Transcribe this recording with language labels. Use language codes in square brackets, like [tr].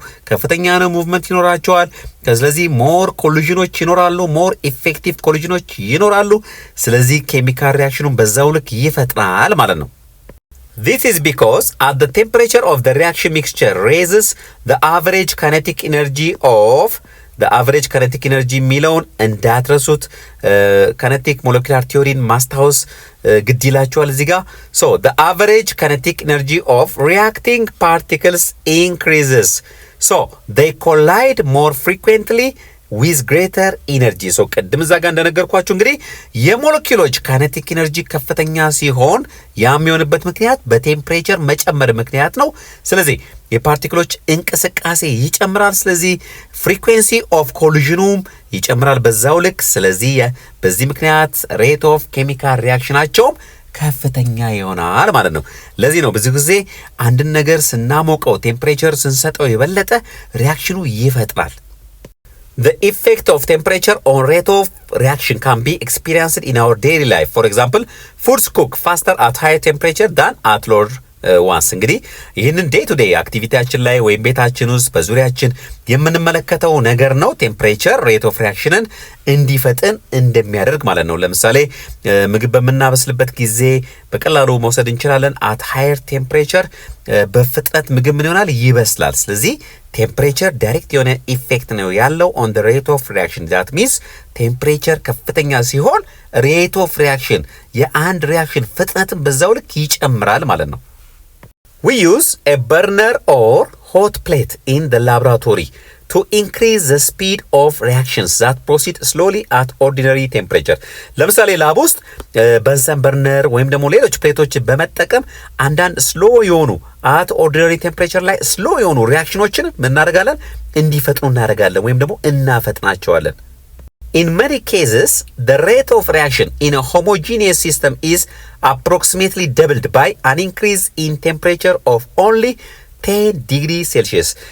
[am] ከፍተኛ ነው ሙቭመንት ይኖራቸዋል። ስለዚህ ሞር ኮሊዥኖች ይኖራሉ፣ ሞር ኢፌክቲቭ ኮሊዥኖች ይኖራሉ። ስለዚህ ኬሚካል ሪያክሽኑን በዛው ልክ ይፈጥራል ማለት ነው። [en] This is because at the temperature of the reaction mixture raises the average kinetic energy of the average kinetic energy [am] የሚለውን እንዳትረሱት። [en] kinetic molecular theory [am] ማስታወስ ግድ ይላችኋል እዚህ ጋር። [en] So the average kinetic energy of reacting particles increases. So they collide more frequently with greater energy. [am] So ቅድም እዛ ጋር እንደነገርኳችሁ እንግዲህ የሞለኪውሎች ካይኔቲክ ኤነርጂ ከፍተኛ ሲሆን የሚሆንበት ምክንያት በቴምፕሬቸር መጨመር ምክንያት ነው። ስለዚህ የፓርቲክሎች እንቅስቃሴ ይጨምራል። ስለዚህ ፍሪኩዌንሲ ኦፍ ኮሊዥኑም ይጨምራል በዛው ልክ። ስለዚህ በዚህ ምክንያት ሬት ኦፍ ኬሚካል ሪያክሽናቸውም ከፍተኛ ይሆናል ማለት ነው። ለዚህ ነው ብዙ ጊዜ አንድን ነገር ስናሞቀው ቴምፕሬቸር ስንሰጠው የበለጠ ሪያክሽኑ ይፈጥራል። [en] The effect of temperature on rate of reaction can be experienced in our daily life. For example, foods cook faster at higher temperature than at lower ones. [am] እንግዲህ ይህንን ዴይ ቱ ዴይ አክቲቪቲያችን ላይ ወይም ቤታችን ውስጥ በዙሪያችን የምንመለከተው ነገር ነው። ቴምፕሬቸር ሬት ኦፍ ሪያክሽንን እንዲፈጥን እንደሚያደርግ ማለት ነው። ለምሳሌ ምግብ በምናበስልበት ጊዜ በቀላሉ መውሰድ እንችላለን። [en] አት ሃየር ቴምፕሬቸር [am] በፍጥነት ምግብ ምን ይሆናል? ይበስላል። ስለዚህ ቴምፕሬቸር ዳይሬክት የሆነ ኢፌክት ነው ያለው [en] ኦን ዘ ሬት ኦፍ ሪያክሽን። [am] ዛት ሚንስ ቴምፕሬቸር ከፍተኛ ሲሆን ሬት ኦፍ ሪያክሽን የአንድ ሪያክሽን ፍጥነትን በዛው ልክ ይጨምራል ማለት ነው። [en] We use a burner or hot plate in the laboratory to increase the speed of reactions that proceed slowly at ordinary temperature. [am] ለምሳሌ ላብ ውስጥ በንሰን በርነር ወይም ደግሞ ሌሎች ፕሌቶች በመጠቀም አንዳንድ ስሎ የሆኑ [en] at ordinary temperature [am] ላይ ስሎ የሆኑ ሪያክሽኖችን ምን እናደርጋለን? እንዲፈጥኑ እናደርጋለን ወይም ደግሞ እናፈጥናቸዋለን። [en] In many cases, the rate of reaction in a homogeneous system is approximately doubled by an increase in temperature of only 10 degrees Celsius.